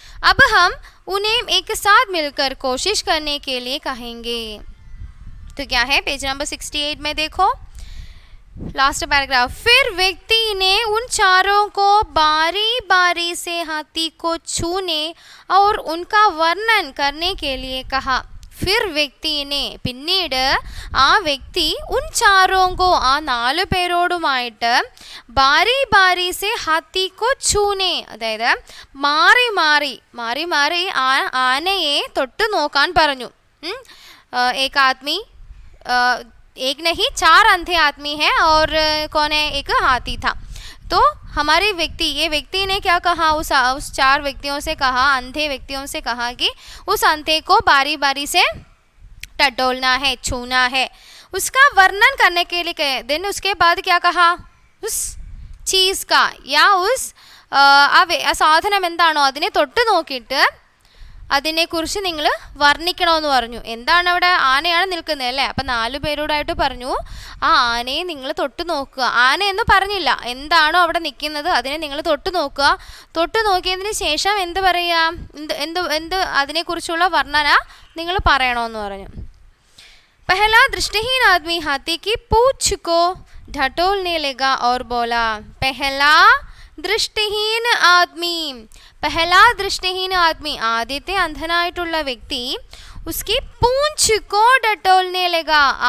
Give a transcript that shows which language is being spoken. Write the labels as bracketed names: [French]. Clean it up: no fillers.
[Hindi] अब हम उन्हें एक साथ मिलकर कोशिश करने के लिए कहेंगे। तो क्या है, पेज नंबर 68 में देखो लास्ट पैराग्राफ। फिर व्यक्ति ने उन 4 को बारी बारी से हाथी को छूने और उनका वर्णन करने के लिए कहा। फिर व्यक्ति ने [Malayalam] പിന്നീട് ആ വ്യക്തി ഉൻ 4 ആ 4 പേരോടുമായിട്ട് [Hindi] ബാരി ബാരി സെ ഹാത്തി കോ ഛൂനെ, [Malayalam] അതായത് മാറി മാറി ആ ആനയെ തൊട്ട് നോക്കാൻ പറഞ്ഞു। [Hindi] एक आदमी एक नहीं 4 अंधे आदमी हैं और कौन है, एक हाथी था। तो हमारे व्यक्ति, ये व्यक्ति ने क्या कहा, उस 4 व्यक्तियों से कहा, अंधे व्यक्तियों से कहा कि उस अंधे को बारी बारी से टटोलना है, छूना है, उसका वर्णन करने के लिए कहे। देन उसके बाद क्या कहा, उस चीज़ का या उस [Malayalam] ആ സാധനം എന്താണോ അതിനെ തൊട്ട് നോക്കിയിട്ട് അതിനെക്കുറിച്ച് നിങ്ങൾ വർണ്ണിക്കണമെന്ന് പറഞ്ഞു. എന്താണ് അവിടെ, ആനയാണ് നിൽക്കുന്നത് അല്ലേ. അപ്പം 4 പേരോടായിട്ട് പറഞ്ഞു ആ ആനയെ നിങ്ങൾ തൊട്ട് നോക്കുക. ആന എന്ന് പറഞ്ഞില്ല, എന്താണോ അവിടെ നിൽക്കുന്നത് അതിനെ നിങ്ങൾ തൊട്ട് നോക്കുക. തൊട്ട് നോക്കിയതിന് ശേഷം എന്ത് പറയുക, എന്ത് അതിനെക്കുറിച്ചുള്ള വർണ്ണന നിങ്ങൾ പറയണമെന്ന് പറഞ്ഞു. [Hindi] पहला दृष्टिहीन आदमी हाथी की पूंछ को ढटोलने लगा और बोला. पहला दृष्टिहीन आदमी [Malayalam] ആദ്യത്തെ അന്ധനായിട്ടുള്ള വ്യക്തി [Hindi] उसकी पूंछ को डटोलने लगा.